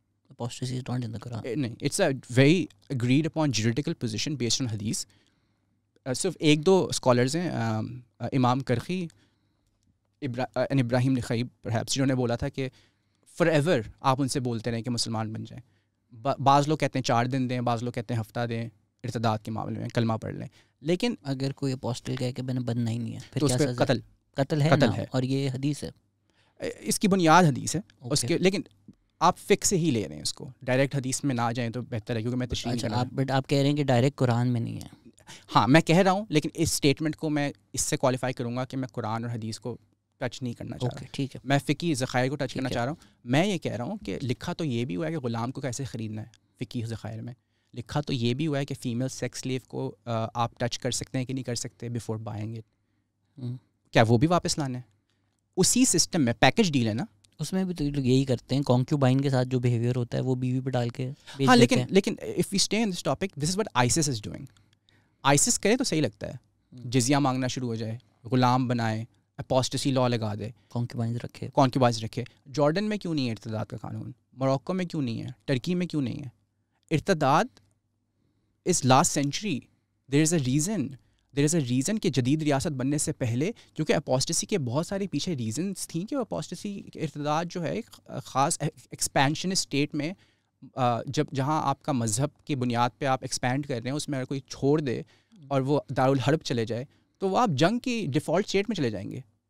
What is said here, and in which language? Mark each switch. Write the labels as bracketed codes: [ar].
[en] Apostasy is not in the Quran. [ur] نہیں, [en] it's a very agreed upon juridical position based on hadith. [ur] صرف ایک دو scholars ہیں, امام کرخی ابراہیم نخعی پرہیپس, جنہوں نے بولا تھا کہ [en] forever [ur] آپ ان سے بولتے رہیں کہ مسلمان بن جائیں. بعض لوگ کہتے ہیں 4 دن دیں, بعض لوگ کہتے ہیں ہفتہ دیں ارتداد کے معاملے میں, کلمہ پڑھ لیں. لیکن اگر کوئی اپوسٹل کہے کہ میں نے بننا ہی نہیں ہے پھر تو اس کیا پہ سزا؟ قتل ہے نا, اور یہ حدیث ہے, اس کی بنیاد حدیث ہے اس کے. لیکن آپ فکس سے ہی لے رہے ہیں اس کو, ڈائریکٹ حدیث میں نہ جائیں تو بہتر ہے, کیونکہ میں تشریح کر رہا ہوں. بٹ آپ کہہ رہے ہیں کہ ڈائریکٹ قرآن میں نہیں ہے. ہاں میں کہہ رہا ہوں, لیکن اس اسٹیٹمنٹ کو میں اس سے کوالیفائی کروں گا کہ میں قرآن اور حدیث کو ٹچ نہیں کرنا چاہ رہا. ٹھیک ہے, میں فقہی ذخائر کو ٹچ کرنا چاہ رہا ہوں. میں یہ کہہ رہا ہوں کہ لکھا تو یہ بھی ہوا ہے کہ غلام کو کیسے خریدنا ہے, فقہی ذخائر میں لکھا تو یہ بھی ہوا ہے کہ فیمیل سیکس سلیو کو آپ ٹچ کر سکتے ہیں کہ نہیں کر سکتے [en] Before buying it. [ur] کیا وہ بھی واپس لانا ہے؟ اسی سسٹم میں پیکج ڈیل ہے نا, اس میں بھی تو لوگ یہی کرتے ہیں, کانکیوبائن کے ساتھ جو بیہیویئر ہوتا ہے وہ بیوی پہ ڈال کے. ہاں لیکن [en] If we stay in this topic, this is what ISIS is doing. [ur] ISIS کرے تو صحیح لگتا ہے, جزیہ مانگنا شروع ہو جائے, غلام بنائے, اپوسٹسی لا لگا دے, کانکیوبائنز رکھے. جارڈن میں کیوں نہیں ہے ارتداد کا قانون؟ موروکو میں کیوں نہیں ہے؟ ٹرکی میں کیوں نہیں ہے؟ ارتداد [en] Is last century. There is a reason [ur] کہ جدید ریاست بننے سے پہلے, کیونکہ اپوسٹسی کے بہت سارے پیچھے ریزنس تھیں کہ اپوسٹسی ارتداد جو ہے ایک خاص ایکسپینشن اسٹیٹ میں, جہاں آپ کا مذہب کی بنیاد پہ آپ ایکسپینڈ کر رہے ہیں, اس میں اگر کوئی چھوڑ دے اور وہ دارالحرب چلے جائے تو وہ آپ جنگ کی ڈیفالٹ اسٹیٹ میں چلے جائیں گے.